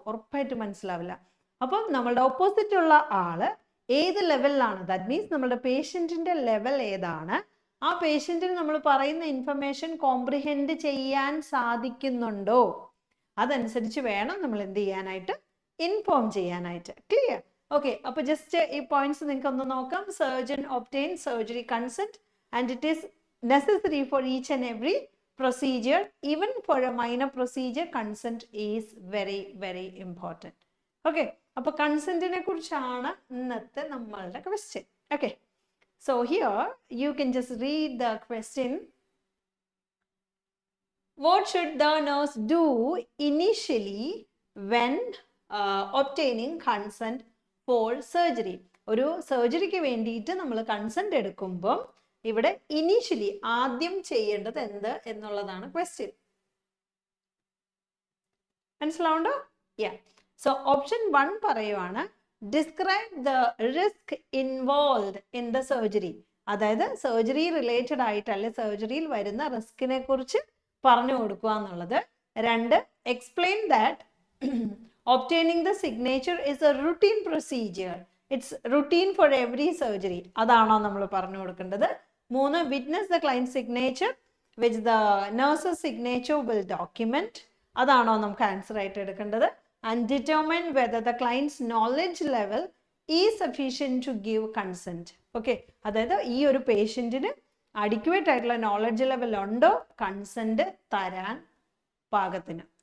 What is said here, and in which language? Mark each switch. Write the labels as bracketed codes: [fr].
[ml] ഉറപ്പായിട്ട് മനസ്സിലാവില്ല. അപ്പം നമ്മളുടെ ഓപ്പോസിറ്റ് ഉള്ള ആള് ഏത് ലെവലിലാണ്, ദാറ്റ് മീൻസ് നമ്മുടെ പേഷ്യൻറ്റിന്റെ ലെവൽ ഏതാണ്, ആ പേഷ്യൻറ്റിന് നമ്മൾ പറയുന്ന ഇൻഫർമേഷൻ കോംപ്രിഹെൻഡ് ചെയ്യാൻ സാധിക്കുന്നുണ്ടോ, അതനുസരിച്ച് വേണം നമ്മൾ എന്ത് ചെയ്യാനായിട്ട്, ഇൻഫോം ചെയ്യാനായിട്ട്. ക്ലിയർ? [en] okay, [ml] അപ്പൊ ജസ്റ്റ് ഈ പോയിന്റ്സ് നിങ്ങൾക്ക് ഒന്ന് നോക്കാം. [en] Surgeon obtain surgery consent and it is necessary for each and every procedure. Even for a minor procedure, consent is very very important. Okay, [ml] അപ്പൊ കൺസെന്റിനെ കുറിച്ചാണ് ഇന്നത്തെ നമ്മളുടെ question. [en] Okay, so here you can just read the question. What should the nurse do initially when obtaining consent for surgery? [ml] ഒരു സർജറിക്ക് വേണ്ടിയിട്ട് നമ്മൾ consent എടുക്കുമ്പോൾ ഇവിടെ ഇനീഷ്യലി ആദ്യം ചെയ്യേണ്ടത് എന്ത് എന്നുള്ളതാണ് ക്വസ്റ്റ്യൻ. മനസ്സിലാവുണ്ടോ? [en] so option 1 [ml] പറയുവാണ് [en] Describe the risk involve in the surgery. [ml] അതായത് സർജറി റിലേറ്റഡ് ആയിട്ട് അല്ലെ സർജറിയിൽ വരുന്ന റിസ്കിനെ കുറിച്ച് പറഞ്ഞു കൊടുക്കുക എന്നുള്ളത്. [en] 2, explain that obtaining the signature is a routine procedure. It's routine for every surgery. [ml] അതാണോ നമ്മൾ പറഞ്ഞു കൊടുക്കേണ്ടത്. [en] 3, witness the client signature which the nurse's signature will document. [ml] അതാണോ നമുക്ക് ആൻസർ ആയിട്ട് എടുക്കേണ്ടത്. [en] And determine whether the client's knowledge level is sufficient to give consent. [ml] Okay, അതായത് ഈ ഒരു പേഷ്യന്റിന് അഡിക്വേറ്റ് ആയിട്ടുള്ള നോളജ് ലെവൽ ഉണ്ടോ കൺസെന്റ് തരാൻ പാകത്തിന്.